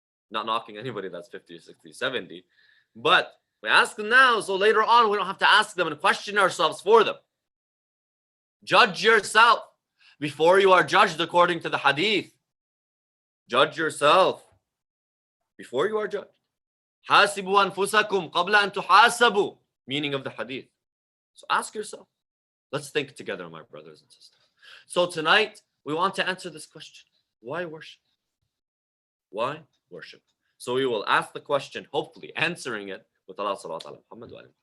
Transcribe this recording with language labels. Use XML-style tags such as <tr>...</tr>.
<en>Not knocking anybody that's 50, 60, 70. But we ask them now so later on we don't have to ask them and question ourselves for them. Judge yourself before you are judged according to the hadith. Judge yourself before you are judged.</en> <ar>حاسبوا أنفسكم قبل أن تحاسبوا.</ar> <en>Meaning of the hadith. So ask yourself. Let's think together, my brothers and sisters. So tonight, we want to answer this question. Why worship? Why worship? So we will ask the question, hopefully answering it with Allah sallallahu alaihi wasallam.</en>